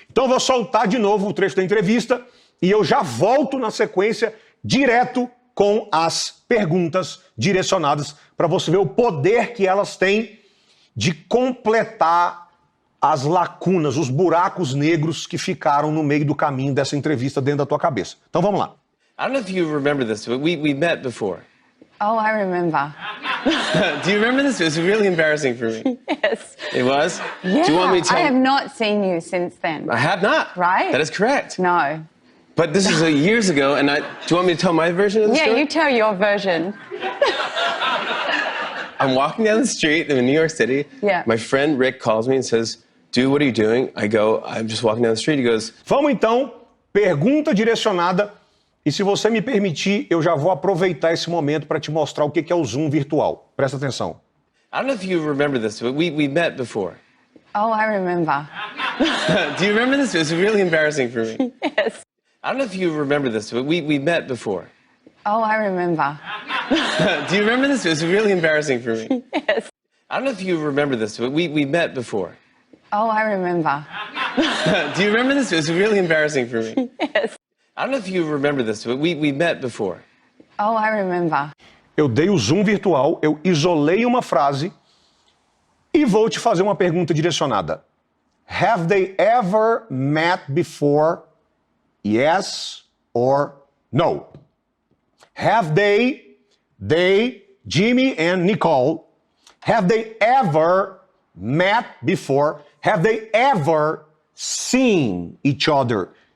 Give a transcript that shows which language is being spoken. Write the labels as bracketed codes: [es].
[pt] Então eu vou soltar de novo o trecho da entrevista e eu já volto na sequência direto com as perguntas direcionadas para você ver o poder que elas têm de completar as lacunas, os buracos negros que ficaram no meio do caminho dessa entrevista dentro da tua cabeça. Então vamos lá. [en] I don't know if you remember this, but we met before. Oh, I remember. Do you remember this? It was really embarrassing for me. Yes. It was? Yeah, Do you want me to tell I have not seen you since then. I have not. Right? That is correct. No. But this is years ago, and do you want me to tell my version of the Yeah, story? you tell your version. I'm walking down the street in New York City. Yeah. My friend Rick calls me and says, "Dude, what are you doing?" I go, "I'm just walking down the street." He goes, [pt] Vamos então, pergunta direcionada. E se você me permitir, eu já vou aproveitar esse momento para te mostrar o que é o Zoom virtual. Presta atenção. [en] I don't know if you remember this, but we met before. Oh, I remember. Do you remember this? It was really embarrassing for me. Yes. I don't know if you remember this, but we met before. Oh, I remember. Do you remember this? It was really embarrassing for me. Yes. I don't know if you remember this, but we met before. Oh, I remember. Do you remember this? It was really embarrassing for me. Yes. I don't know if you remember this, but we met before. Oh, I remember. [pt] Eu dei o Zoom virtual, eu isolei uma frase e vou te fazer uma pergunta direcionada. [en] Have they ever met before? Yes or no? Have they, Jimmy and Nicole, have they ever met before? Have they ever seen each other?